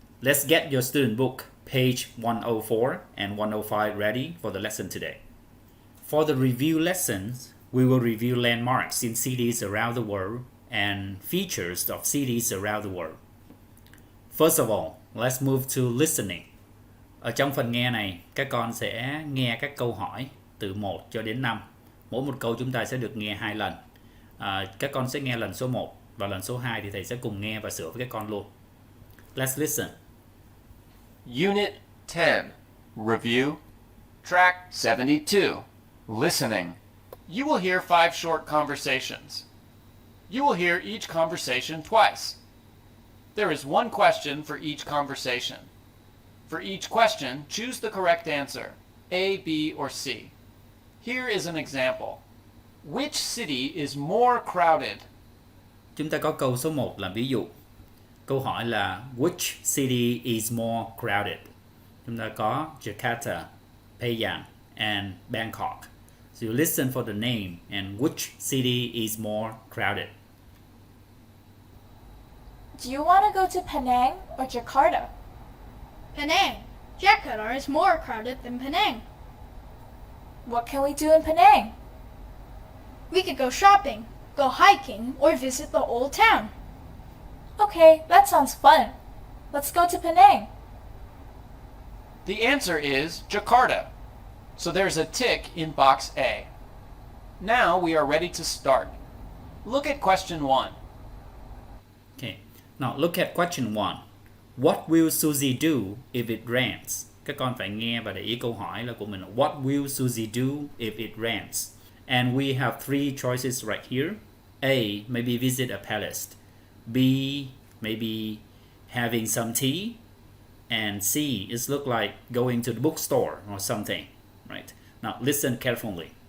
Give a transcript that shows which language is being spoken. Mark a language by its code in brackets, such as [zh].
[en] Let's get your student book, page 104 and 105 ready for the lesson today. For the review lessons, we will review landmarks in cities around the world and features of cities around the world. First of all, let's move to listening. [vi] Ở trong phần nghe này, các con sẽ nghe các câu hỏi từ 1 cho đến 5. Mỗi một câu chúng ta sẽ được nghe 2 lần. Các con sẽ nghe lần số 1 và lần số 2 thì thầy sẽ cùng nghe và sửa với các con luôn. [en] Let's listen. Unit 10. Review. Track 72. Listening. You will hear 5 short conversations. You will hear each conversation twice. There is one question for each conversation. For each question, choose the correct answer, A, B, or C. Here is an example. Which city is more crowded? [vi] Chúng ta có câu số 1 làm ví dụ. Câu hỏi là [en] Which city is more crowded? [vi] Chúng ta có Jakarta, Penang, and Bangkok. [en] So you listen for the name and which city is more crowded. Do you want to go to Penang or Jakarta? Penang. Jakarta is more crowded than Penang. What can we do in Penang? We could go shopping, go hiking, or visit the old town. Okay, that sounds fun. Let's go to Penang. The answer is Jakarta. So there's a tick in box A. Now we are ready to start. Look at question 1. Okay, now look at question 1. What will Susie do if it rains? [vi] Các con phải nghe và để ý câu hỏi là của mình. [en] What will Susie do if it rains? And we have 3 choices right here. A, maybe visit a palace. B, maybe having some tea. And C, it looks like going to the bookstore or something. Right? Now listen carefully.